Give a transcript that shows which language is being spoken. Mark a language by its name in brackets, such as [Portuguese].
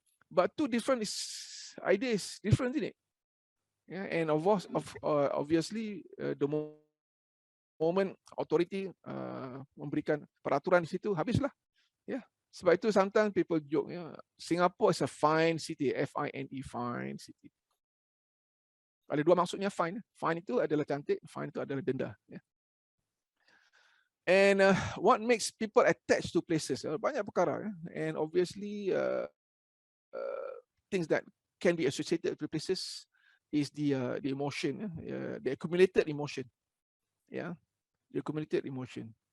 [English] But two different ideas, different, isn't it? And obviously the moment authority [Malay] memberikan peraturan di situ, habislah. Sebab itu [English] sometimes people joke, Singapore is a fine city, F-I-N-E, fine city. [Malay] Ada dua maksudnya fine. Fine itu adalah cantik, fine itu adalah denda. [English] And what makes people attached to places? [Malay] Banyak perkara. [English] And obviously things that can be associated with places is the emotion, the accumulated emotion. The accumulated emotion.